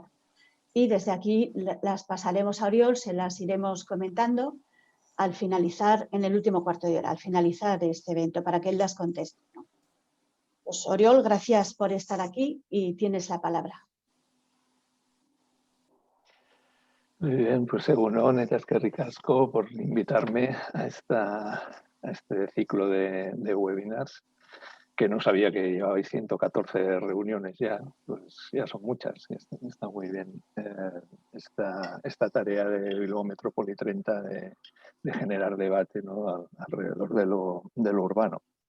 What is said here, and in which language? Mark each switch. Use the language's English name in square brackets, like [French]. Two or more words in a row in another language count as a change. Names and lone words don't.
[Spanish] Y desde aquí las pasaremos a Oriol, se las iremos comentando al finalizar, en el último cuarto de hora, al finalizar este evento, para que él las conteste, ¿no? Pues Oriol, gracias por estar aquí y tienes la palabra. Muy bien, pues [Basque] egunon, eta eskerrik asko [Spanish] por invitarme a este ciclo de webinars, que no sabía que llevabais 114 reuniones ya, pues ya son muchas, está muy bien esta tarea de Bilbao Metrópoli 30 de generar debate, ¿no?, alrededor de lo urbano.